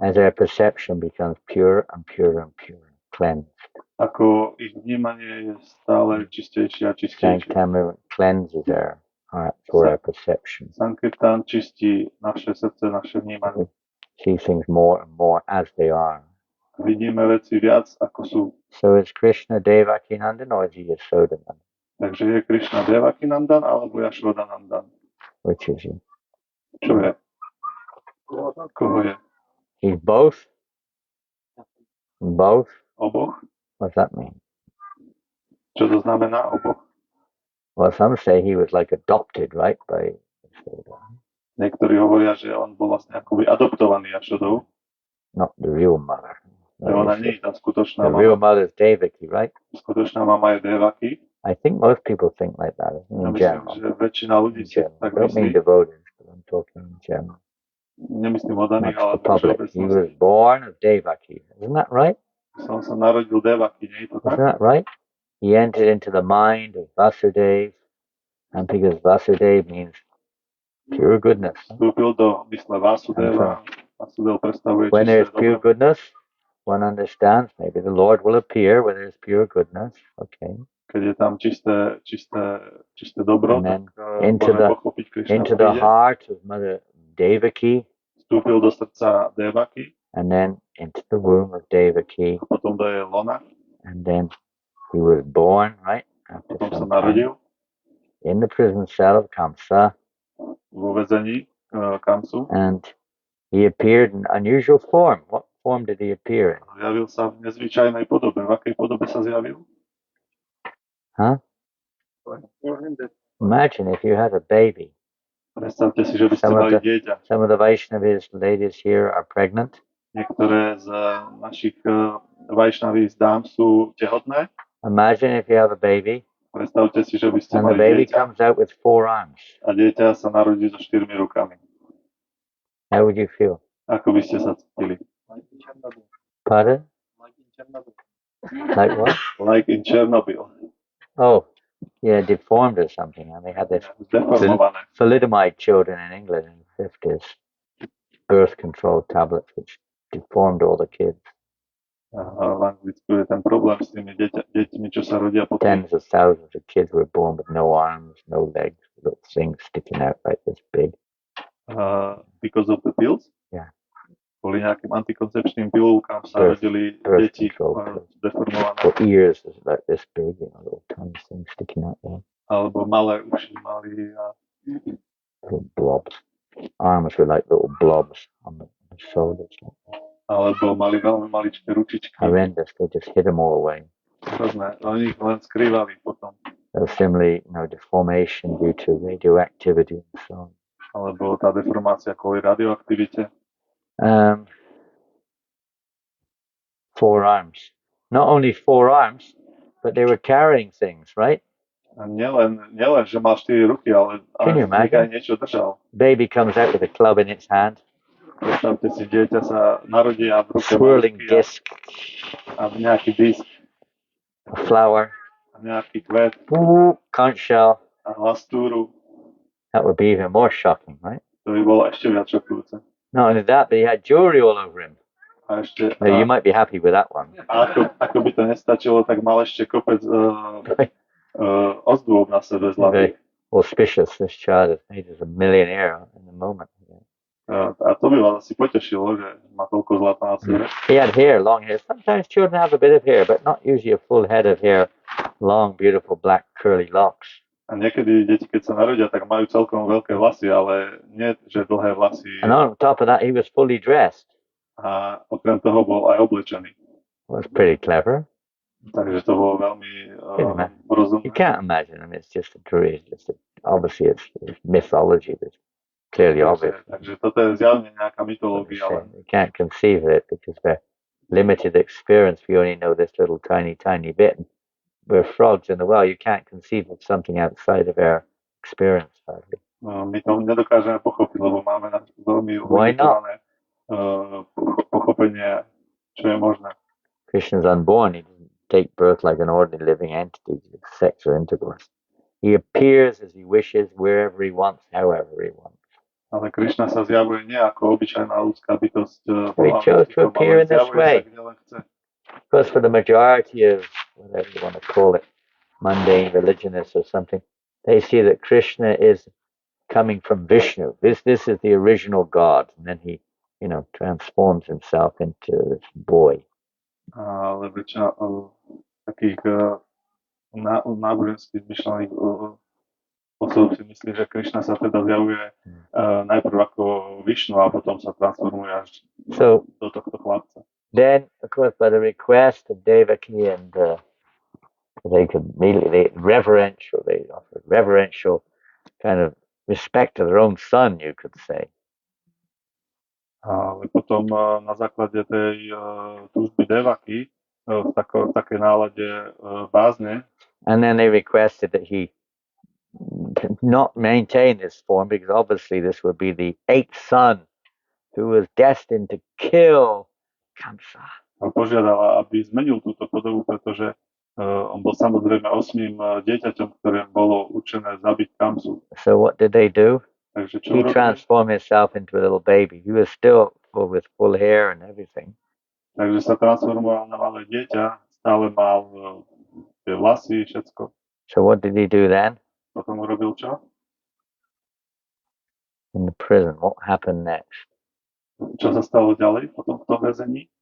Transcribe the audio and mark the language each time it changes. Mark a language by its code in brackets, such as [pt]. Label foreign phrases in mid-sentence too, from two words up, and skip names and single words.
[en] As our perception becomes pure and pure and pure, cleansed. [sk] Ako ich vnímanie je stále čistejšie a čistejšie. [en] Sankirtan cleanses our heart for our perception. [sk] Sankirtan čistí naše srdce, naše vnímanie. [en] See things more and more as they are. [sk] Vidíme veci viac, ako sú. [en] So is Krishna Devaki Nandan or is he Yasoda Nandan? [sk] Takže je Krishna Devaki Nandan alebo Yasoda Nandan? [en] Which is he? [sk] Čo je? Koho je? [en] He's both? Both? [sk] Oboch? [en] What does that mean? [sk] Čo to znamená oboch? [en] Well, some say he was like adopted, right, by Yasoda. [sk] Niektorí hovoria, že on bol vlastne akoby adoptovaný Yašodou. [en] Not the real mother. [sk] Ona nie je tá skutočná [en] The [sk] mama. [en] real mother is Devaki, right? [sk] Skutočná mama je Devaki. [en] I think most people think like that in [sk] Ja myslím, [en] general. [sk] že väčšina ľudí si tak [en] I don't mean [sk] myslí. [en] devotees, but I'm talking in general. [sk] nemyslím oddaných, [en] That's [sk] ale [en] the public. He was born of Devaki. Isn't that right? [sk] Som sa narodil Devaki, nie je to tak? [en] Isn't that right? He entered into the mind of Vasudev, and because Vasudev means pure goodness. [sk] Vstúpil do mysle Vasudeva. Vasudev predstavuje [en] When there's [sk] čisté [en] pure [sk] dobro. [en] goodness, one understands maybe the Lord will appear where there's pure goodness. Okay. [sk] Keď je tam čisté dobro, [en] And then [sk] tak môžeme pochopiť, Krišna [en] into the [sk] príde. [en] heart of Mother Devaki. [sk] Vstúpil do srdca Devaki. [en] And then into the womb of Devaki. [sk] A potom do jej lona. [en] And then he was born, right? After [sk] potom sa [en] some [sk] narodil. [en] time, in the prison cell of Kamsa. [sk] Vo väzení Kamsu. [en] And he appeared in unusual form. What form did he appear in? [sk] Zjavil sa v nezvyčajnej podobe. V akej podobe sa zjavil? Huh? [en] Imagine if you had a baby. [sk] Predstavte si, že by ste mali dieťa. [en] Some of the Vaishnavis ladies here are pregnant. [sk] Niektoré z našich Vaishnavis dám sú tehotné. [en] Imagine if you have a baby. [sk] Predstavte si, že by ste [en] and the [sk] mali [en] baby [sk] dieťa. [en] comes out with 4 arms. [sk] A dieťa sa narodí so 4 rukami. [en] How would you feel? [sk] Ako by ste sa cítili? [en] Pardon? Like what? Like in Chernobyl. Oh, yeah, deformed or something. And they had this thalidomide children in England in the 50s. Birth control tablets which deformed all the kids. [sk] V Anglicku je ten problém s tými deťmi, čo sa rodia potom. [en] Tens of thousands of kids were born with no arms, no legs, little things sticking out like this big. Because of the pills? Yeah. [sk] Kvôli nejakým antikoncepčným pilulkám sa rodili deti deformované. [en] For ears is like this big, little tiny things sticking out there. [sk] Alebo malé uši mali [en] little blobs. Arms were like little blobs on the shoulders. [sk] Alebo mali veľmi maličké ručičky. [en] Horrendous, they just hid them all away. [sk] Hrozné, oni ich len skrývali potom. [en] Similarly, deformation due to radioactivity and so on. [sk] Alebo tá deformácia kvôli radioaktivite. [en] 4 arms. Not only 4 arms, but they were carrying things, right? [sk] A nielen, že mal 4 ruky, ale aj niečo držal. [en] Baby comes out with a club in its hand. [sk] Predstavte si, dieťa sa narodí a v ruke [en] swirling disc. [sk] A nejaký disk. [en] A flower. [sk] A nejaký kvet. [en] Conch shell. [sk] A lastúru. [en] That would be even more shocking, right? [sk] To by bolo ešte viac šokujúce. [en] Not only that, but he had jewelry all over him. [sk] A ešte, [en] you might be happy with that one. [sk] A ako by to nestačilo, tak mal ešte kopec ozdôb na sebe zlatých. [en] Auspicious, this child is a millionaire in the moment. [sk] A to by vás asi potešilo, že má toľko zlata na sebe. [en] He had hair, long hair. Sometimes children have a bit of hair, but not usually a full head of hair, long, beautiful, black, curly locks. [sk] A niekedy deti, keď sa narodia, tak majú celkom veľké vlasy, ale nie, že dlhé vlasy. [en] And on top of that, he was fully dressed. [sk] A okrem toho bol aj oblečený. [en] It was pretty clever. [sk] Takže to bolo veľmi rozumné. [en] You can't imagine him. It's just a dream. Obviously, it's mythology. It's clearly obvious. [sk] Takže toto je zjavne nejaká mytológia. [en] You can't conceive of it because we're limited experience. We only know this little tiny bit. We're frogs in the well. You can't conceive of something outside of our experience. [sk] My to nedokážeme pochopiť, lebo máme na veľmi limitované pochopenie, čo je možné. [en] Krishna's unborn. He doesn't take birth like an ordinary living entity with sex or intercourse. He appears as he wishes, wherever he wants, however he wants. [sk] Ale Krishna sa zjavuje nie ako obyčajná ľudská bytosť. [en] He chose to appear in this way. Because for the majority of, whatever you want to call it, mundane religionists or something, they see that Krishna is coming from Vishnu. This is the original God. And then he, transforms himself into this boy. [sk] Ale väčšina takých náboženských zmyšľaných osob si myslí, že Krishna sa teda zjavuje najprv ako Vishnu a potom sa transformuje až do tohto chlapca. Then, of course, by the request of Devaki and they offered reverential kind of respect to their own son, you could say. Ale potom na základe tej túžby Devaki v takej nálade bázne. And then they requested that he not maintain this form because obviously this would be the 8th son who was destined to kill Kamsa. A požiadala, aby zmenil túto podobu, pretože on bol samozrejme 8. dieťaťom, ktoré bolo určené zabiť Kamsu. [en] So what did they do? [sk] Takže čo [en] He [sk] urobili? [en] transformed himself into a little baby. He was still with full hair and everything. [sk] Takže sa transformoval na malé dieťa, stále mal tie vlasy, všetko. [en] So what did he do then? [sk] Potom urobil čo? [en] In the prison, what happened next? [sk] Čo sa stalo ďalej potom v tom väzení?